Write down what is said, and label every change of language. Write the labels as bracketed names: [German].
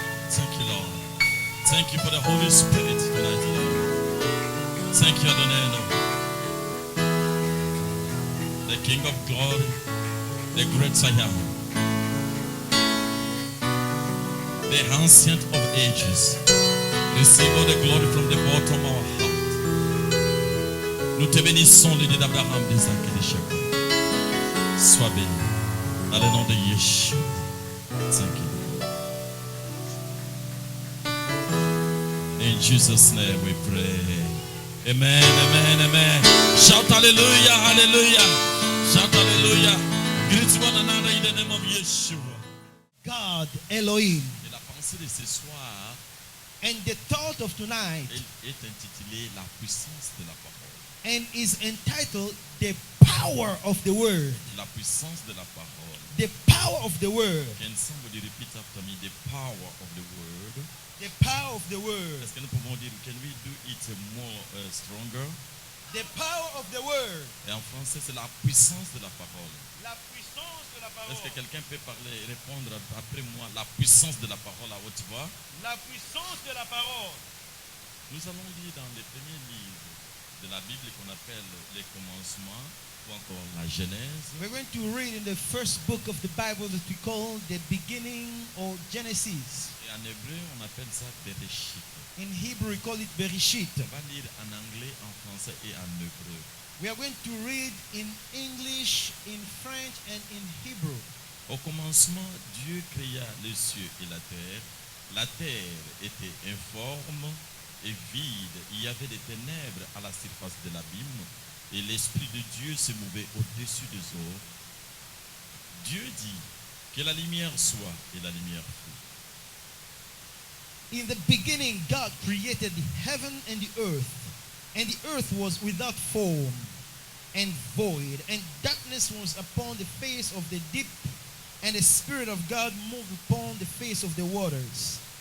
[English] Thank you, Lord. Thank you for the Holy Spirit tonight, Lord. Thank you, Adonai Nochadosh. The King of glory, the great I am, the ancient of ages. Receive all the glory from the bottom of our heart. [French] Nous te bénissons, le Dieu d'Abraham, d'Isaac et de Jacob. Sois béni. Dans le nom de Yeshua. [English] Thank you. In Jesus' name we pray. Amen, amen, amen. Shout hallelujah, hallelujah. Shout hallelujah. Greet one another in the name of Yeshua. God, Elohim. [French] Et la pensée de ce soir, [English] And the thought of tonight [French] elle est intitulée La puissance de la parole. [English] and is entitled The Power of the Word. [French] La puissance de la parole. [English] The power of the Word. Can somebody repeat after me? The power of the word. The power of the Word. [French] Est-ce que nous pouvons dire, [English] can we do it more stronger? The power of the Word. [French] Et en français, c'est la puissance de la parole. La puissance de la Est-ce que parole. quelqu'un peut parler, répondre après moi, la puissance de la parole à haute voix? La puissance de la parole. Nous allons lire dans les premiers livres de la Bible qu'on appelle les commencements ou encore la Genèse. [English] We're going to read in the first book of the Bible that we call the beginning or Genesis. [French] Et en hébreu, on appelle ça Bereshit. [English] In Hebrew, we call it Bereshit. [French] On va lire en anglais, en français et en hébreu. [English] We are going to read in English, in French, and in Hebrew. [French] Au commencement, Dieu créa les cieux et la terre. La terre était informe et vide. Il y avait des ténèbres à la surface de l'abîme et l'Esprit de Dieu se mouvait au-dessus des eaux. Dieu dit que la lumière soit et la lumière fut. [English] In the beginning, God created the heaven and the earth. And the earth was without form and void. And darkness was upon the face of the deep. And the Spirit of God moved upon the face of the waters.